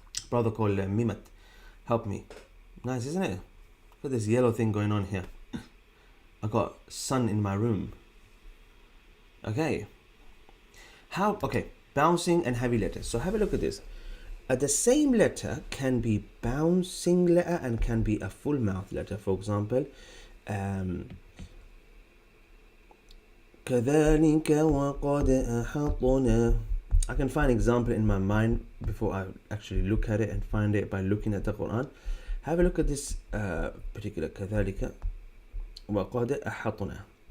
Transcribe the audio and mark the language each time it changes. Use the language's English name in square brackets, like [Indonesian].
[English] Brother called Mimat. Help me. Nice, isn't it? Look at this yellow thing going on here. I got sun in my room. Okay. Bouncing and heavy letters. So have a look at this. The same letter can be bouncing letter and can be a full mouth letter. For example, [Arabic] كذلك وقد أحطنا. [English] I can find example in my mind before I actually look at it and find it by looking at the Quran. Have a look at this particular [Arabic] كذلك وقد أحطنا.